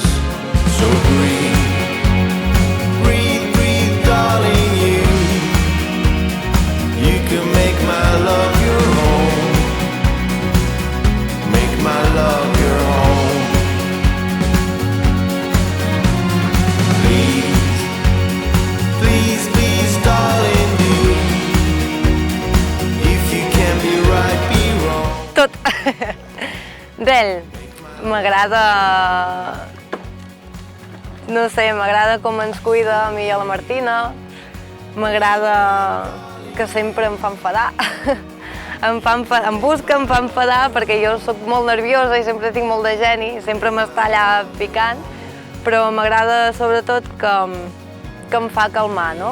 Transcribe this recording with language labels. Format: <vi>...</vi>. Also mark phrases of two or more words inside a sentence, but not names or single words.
<en>So breathe, breathe, breathe, darling, you can make my love your home, make my love your home. Please, please, please, darling, do. If you can be right, be wrong.</en> <ca>Tot. D'ell, m'agrada... No sé, m'agrada com ens cuida a mi i a la Martina, m'agrada que sempre em fa enfadar, em busca, em fa enfadar perquè jo sóc molt nerviosa i sempre tinc molt de geni, sempre m'està allà picant, però m'agrada sobretot que em fa calmar, no?</ca>